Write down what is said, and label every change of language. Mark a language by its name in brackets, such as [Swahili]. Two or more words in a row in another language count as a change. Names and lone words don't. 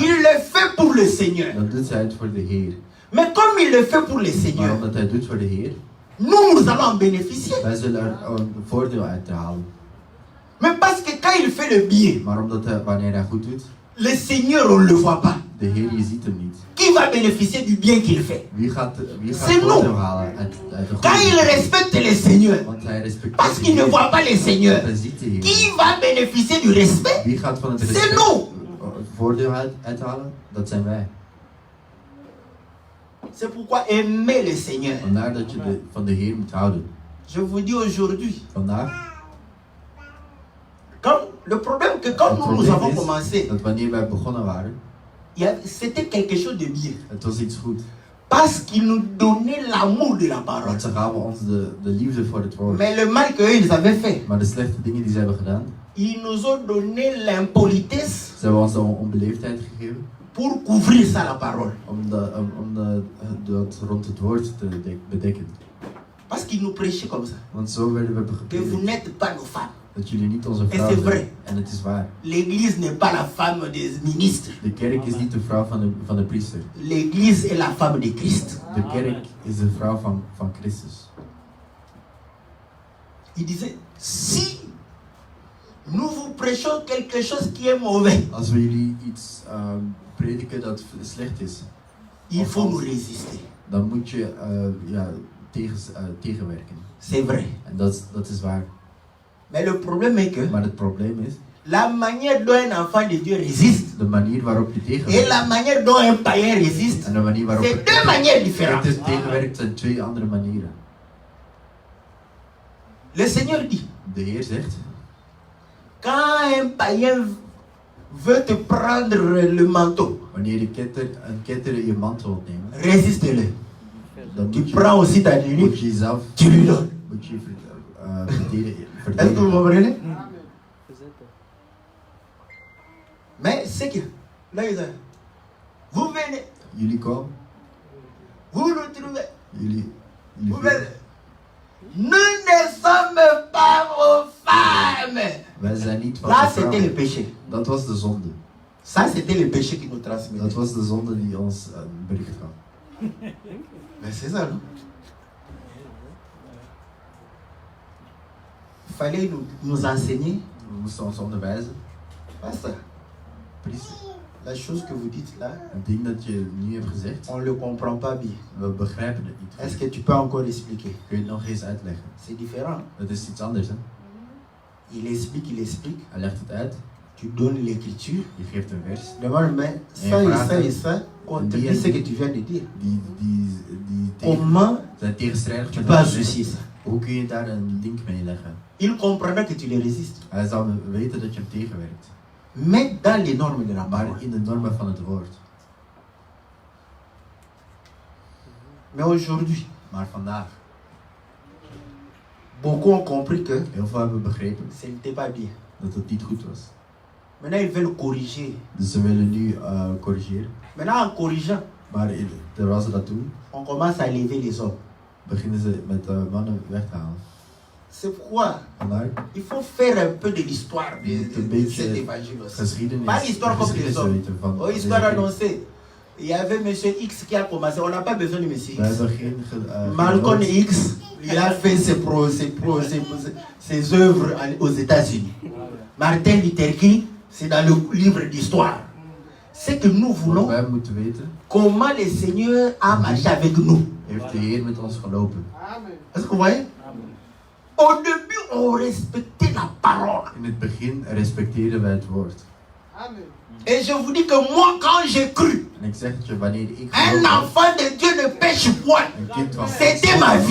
[French] il le fait pour le Seigneur. [Dutch] dan doet hij het voor de Heer. [French] Mais comme il le fait pour le [Dutch] Maar [French] Seigneur, [Dutch] omdat hij het doet voor de Heer, [French] nous allons en bénéficier. [Dutch] wij zullen er een voordeel uit halen. [French] Mais parce que quand il fait le bien, [Dutch] Maar omdat hij, wanneer hij goed doet, [French] le Seigneur, on ne le voit pas. [Dutch] de Heer, je ziet hem niet. [French] Qui va bénéficier du bien qu'il fait? [Dutch] Wie gaat [French] C'est [Dutch] voordeel [French] nous. [Dutch] halen uit de [French] Quand il [Dutch] goede? [French] respecte le Seigneur, [Dutch] Want hij respecteert [French] parce [Dutch] de [French] qu'il ne [Dutch] Heer, [French] voit pas le Seigneur, [Dutch] want hij ziet de Heer. [French] qui va bénéficier du respect? [Dutch] Wie gaat van het [French] C'est [Dutch] respect [French] nous. [Dutch] voordeel uithalen? Dat zijn wij. [French] C'est pourquoi aimer le Seigneur. [Dutch] Vandaar dat je van de Heer moet houden. [French] Je vous dis aujourd'hui, [Dutch] Vandaag, [French] le problème que quand [Dutch] het [French] nous [Dutch] probleem [French] avons [Dutch] is [French] commencé, [Dutch] dat wanneer wij begonnen waren, [French] c'était quelque chose de bien. [Dutch] het was iets goed. [French] Parce qu'il nous donnait l'amour de la parole. [Dutch] Want ze gaven ons de liefde voor het woord. [French] Mais le mal qu'ils avaient fait, [Dutch] Maar de slechte dingen die ze hebben gedaan, [French] ils nous ont donné l'impolitesse [Dutch] ze hebben ons de onbeleefdheid gegeven. [French] pour couvrir ça la parole. [Dutch] Om dat rond het woord te bedekken. [French] Parce qu'ils nous prêchaient comme ça. [Dutch] Want zo werden we [French] Que vous [Dutch] gepredikt. [French] n'êtes pas nos femmes. [Dutch] Dat jullie niet onze [French] En [Dutch] vrouw [French] c'est [Dutch] zijn. [French] vrai. [Dutch] En het is waar. [French] L'église n'est pas la femme des ministres. [Dutch] De kerk is niet de vrouw van de priester. [French] L'église est la femme de Christ. [Dutch] De kerk is de vrouw van Christus. [French] Il disait, si nous vous prêchons quelque chose qui est mauvais, [Dutch] Als we jullie iets prediken dat slecht is, [French] il faut nous résister. [Dutch] dan moet je tegenwerken. [French] C'est vrai. [Dutch] En dat is waar. [French] Mais le problème est que [Dutch] Maar het probleem is, [French] la manière dont un enfant de Dieu résiste [Dutch] de manier waarop je [French] et [Dutch] tegenwerkt [French] la manière dont un païen résiste, [Dutch] en de manier waarop [French] c'est deux manières différentes. [Dutch] het tegenwerkt zijn twee andere manieren. [French] Le Seigneur dit, [Dutch] De Heer zegt, [French] quand un païen veut te prendre le manteau, [Dutch] wanneer een ketter je mantel wilt nemen, [French] résiste-le. [Dutch] dan [French] Tu [Dutch] moet [French] prends aussi ta [Dutch] moet [French] tunique, [Dutch] je jezelf [French] tu lui donnes. [Dutch] moet je [French] Est-ce que vous [Dutch] verdedigen. [French] comprenez? Mais c'est que, là, vous venez, [Dutch] Jullie komen, [French] vous nous trouvez, [Dutch] jullie [French] vous [Dutch] vinden. [French] venez. Nous ne sommes pas vos femmes. [Dutch] Wij zijn niet van [French] Là, [Dutch] de [French] c'était le [Dutch] vrouwen. [French] péché. [Dutch] Dat was de zonde. [French] Ça, c'était le péché qui nous [Dutch] Dat [French] transmettait. [Dutch] was de zonde die ons een bericht gaf. [French] Mais c'est ça, non? Il fallait nous enseigner. [Dutch] We moesten ons onderwijzen. [French] Pas ça. [Dutch] Precies. [French] La chose que vous dites là, [Dutch] Het ding dat je nu hebt gezegd, [French] on ne le comprend pas bien. [Dutch] we begrijpen het niet. [French] Est-ce que tu peux encore expliquer? [Dutch] Kun je het nog eens uitleggen? [French] C'est différent. [Dutch] Het is iets anders, hè? [French] Il explique. [Dutch] Hij legt het uit, [French] Tu donnes l'écriture. [Dutch] je geeft een vers. [French] Demande, mais ça et ça, contredit ce que tu viens de dire. [Dutch] Die [French] Comment [Dutch] zijn tegenstrijdig [French] tu [Dutch] met [French] peux [Dutch] wat. [French] associer ça? [Dutch] Hoe kun je daar een link mee leggen? [French] Il comprendra que tu le résistes. [Dutch] Hij zou weten dat je hem tegenwerkt. [French] Mais dans les normes de la [Dutch] Maar [French] parole. [Dutch] in de normen van het woord. [French] Mais aujourd'hui, [Dutch] Maar vandaag, [French] beaucoup ont compris que [Dutch] heel veel hebben begrepen [French] ce n'était pas bien. [Dutch] dat het niet goed was. [French] Maintenant, ils veulent corriger. [Dutch] Dus ze willen nu corrigeren. [French] Maintenant, en corrigeant, [Dutch] Maar terwijl ze dat doen, [French] on commence à lever les hommes. [Dutch] beginnen ze met mannen weg te halen. [French] C'est pourquoi [Dutch] Vandaar [French] il faut faire un peu de l'histoire de cet évangile aussi. [Dutch] geschiedenis, [French] Pas l'histoire comme les [Dutch] geschiedenis [French] hommes. [Dutch] weten van [French] Oh, [Dutch] deze [French] histoire [Dutch] kerk. [French] annoncée. Il y avait monsieur X qui a commencé. On n'a pas besoin de monsieur [Dutch] We [French] X. [Dutch] hebben geen [French] Malcolm [Dutch] geen [French] X, il a fait ses œuvres aux États-Unis. Martin Luther King, c'est dans le livre d'histoire. C'est que nous [Dutch] Wat [French] voulons [Dutch] wij moeten weten, [French] comment le Seigneur a marché avec nous. [Dutch] heeft de Heer met ons gelopen. [French] Est-ce que vous voyez? Au début, on respectait la parole. [Dutch] In het begin respecteerden wij het woord. [French] Et je vous dis que moi, quand j'ai cru, [Dutch] En ik zeg het je, wanneer ik [French] un [Dutch] geloofde, [French] enfant de Dieu ne pêche point. [Dutch] een kind van [French] C'était [Dutch] God [French] ma [Dutch] nooit,